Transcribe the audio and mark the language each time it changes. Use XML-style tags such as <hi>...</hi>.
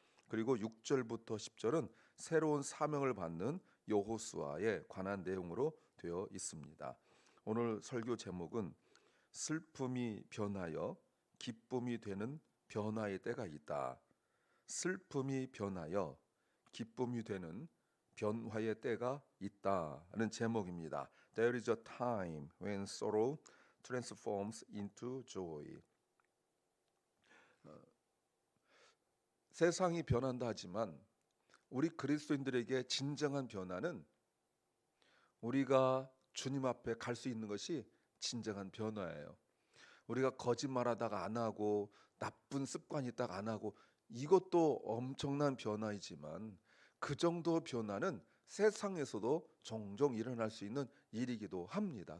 <ko>그리고 6절부터 10절은 새로운 사명을 받는 여호수아에 관한 내용으로 되어 있습니다. 오늘 설교 제목은 슬픔이 변하여 기쁨이 되는 변화의 때가 있다. 슬픔이 변하여 기쁨이 되는 변화의 때가 있다는 제목입니다.</ko> <en>There is a time when sorrow transforms into joy.</en> <ko>세상이 변한다 하지만 우리 그리스도인들에게 진정한 변화는 우리가 주님 앞에 갈 수 있는 것이 진정한 변화예요. 우리가 거짓말하다가 안 하고 나쁜 습관 있다가 안 하고 이것도 엄청난 변화이지만 그 정도 변화는 세상에서도 종종 일어날 수 있는 일이기도 합니다.</ko>